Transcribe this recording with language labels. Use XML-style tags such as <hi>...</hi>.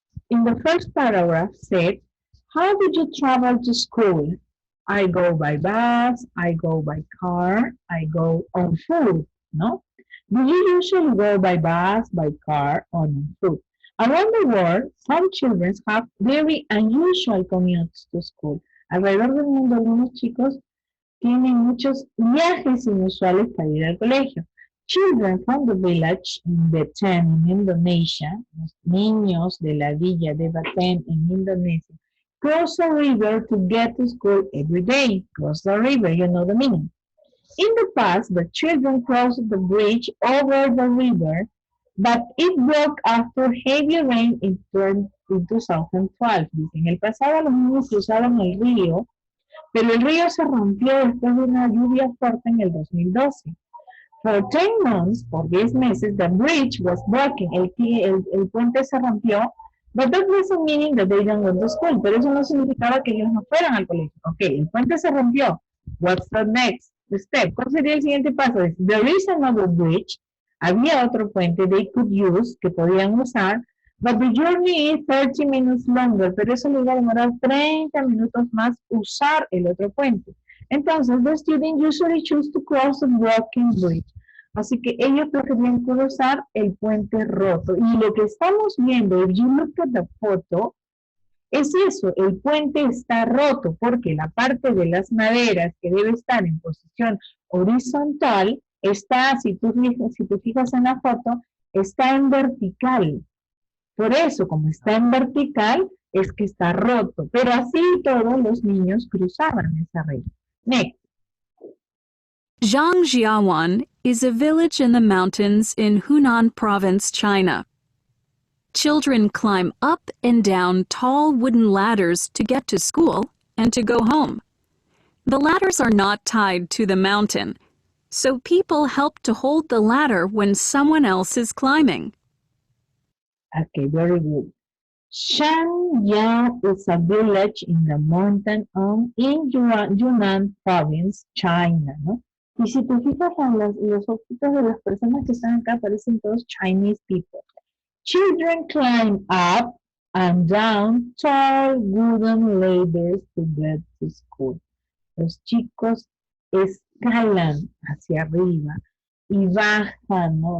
<en>In the first paragraph said, how did you travel to school? I go by bus, I go by car, I go on foot, no? Do you usually go by bus, by car, or on foot? Around the world, some children have very unusual commutes to school.</en> <es>Alrededor del mundo, algunos chicos tienen muchos viajes inusuales para ir al colegio.</es> <en>Children from the village in Batam, in Indonesia,</en> <es>los niños de la villa de Batam en Indonesia,</es> <en>cross a river to get to school every day. Cross the river, you know the meaning. In the past, the children crossed the bridge over the river, but it broke after heavy rain in 2012.</en> <es>Dice, en el pasado los niños cruzaron el río, pero el río se rompió después de una lluvia fuerte en el 2012.</es> <en>For 10 months,</en> <es>por 10 meses,</es> <en>the bridge was broken.</en> <es>El puente se rompió,</es> <en>but that doesn't mean that they don't go to school.</en> <es>Pero eso no significaba que ellos no fueran al colegio. Ok, el puente se rompió.</es> <en>What's the next step?</en> <es>¿Cuál sería el siguiente paso?</es> <en>There is another bridge.</en> <es>Había otro puente</es> <en>they could use,</en> <es>que podían usar,</es> <en>but the journey is 30 minutes longer.</en> <es>Pero eso le iba a demorar 30 minutos más usar el otro puente.</es> <en>Entonces, the students usually choose to cross a broken bridge.</en> <es>Así que ellos preferían cruzar el puente roto. Y lo que estamos viendo,</es> <en>if you look at the photo,</en> <es>es eso, el puente está roto porque la parte de las maderas que debe estar en posición horizontal está, si tú fijas en la foto, está en vertical. Por eso, como está en vertical, es que está roto. Pero así todos los niños cruzaban esa red.</es> <en>Next. Zhangjiawan is a village in the mountains in Hunan Province, China. Children climb up and down tall wooden ladders to get to school and to go home. The ladders are not tied to the mountain, so people help to hold the ladder when someone else is climbing. Okay, very good. Shanyang is a village in the mountain in Yunnan Province, China, ¿no?</en> <es>Y si te fijas en los ojitos de las personas que están acá, parecen todos</es> <en>Chinese people. Children climb up and down tall wooden ladders to get to school.</en> <es>Los chicos escalan hacia arriba y bajan, ¿no?</es>